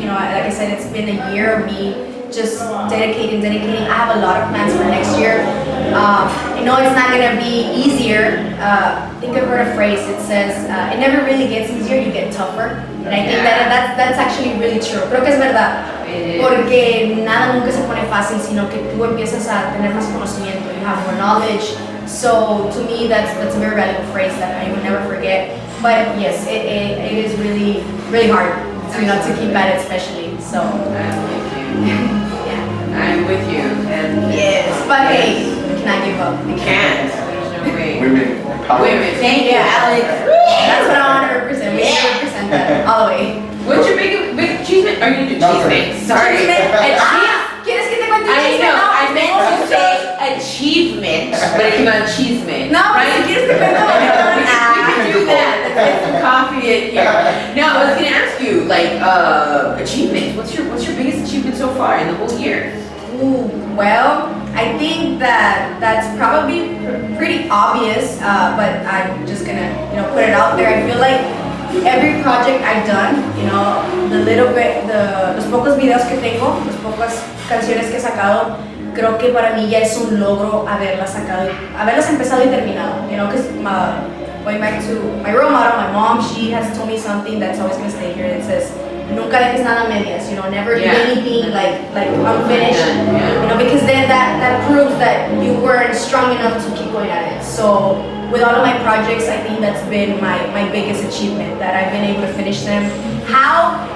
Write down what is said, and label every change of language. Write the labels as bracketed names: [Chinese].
[English] Like I said, it's been a year of me just dedicating. I have a lot of plans for next year. It's not gonna be easier. I think I've heard a phrase. It says, it never really gets easier, you get tougher. And I think that's actually really true. [Spanish] Creo que es verdad. Porque nada nunca se pone fácil, sino que tú empiezas a tener más conocimiento. [English] You have more knowledge. So to me, that's a very valuable phrase that I will never forget. But yes, it is really, really hard to keep at it, especially. So I'm with you. Yeah. I'm with you. And yes, but hey, we cannot give up. We can't. There's no way. Women empowerment. Women. Thank you, Alex. That's what I want to represent. We should represent that all the way. What's your big achievement? Are you doing achievement? Sorry. [Spanish] ¿Quieres que te cuente un [English] I [Spanish] chisme? [English] know. No, I meant to say achievement, but it came out achievement. No, right? [Spanish] si quieres te cuento. [English] We can do that. Let's get some coffee in here. No, I was gonna ask you, like, achievements. What's your biggest achievement so far in the whole year? Ooh, well, I think that's probably pretty obvious, but I'm just gonna put it out there. I feel like every project I've done, [Spanish] los pocos videos que tengo, las pocas canciones que he sacado, creo que para mí ya es un logro haberlas empezado y terminado. [English] Because going back to my role model, my mom, she has told me something that's always gonna stay here. It says, [Spanish] "Nunca dejes nada a medias." [English] Never do anything like unfinished. Because then that proves that you weren't strong enough to keep going at it. So with all of my projects, I think that's been my biggest achievement, that I've been able to finish them. How?